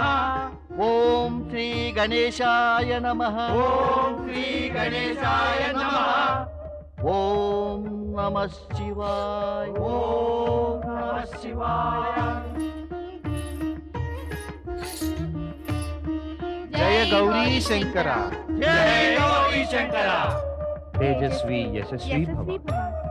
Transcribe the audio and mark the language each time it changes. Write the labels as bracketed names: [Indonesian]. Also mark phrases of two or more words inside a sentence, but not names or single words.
[Sanskrit] ఓం శ్రీ గణేశాయ నమః. ఓం శ్రీ గణేశాయ నమః. ఓం నమః శివాయ. ఓం నమః శివాయ. జయ గౌరీ శంకర. जय गौरी शंकर। తేజస్వి యశస్వి భవ. యశస్వి భవ.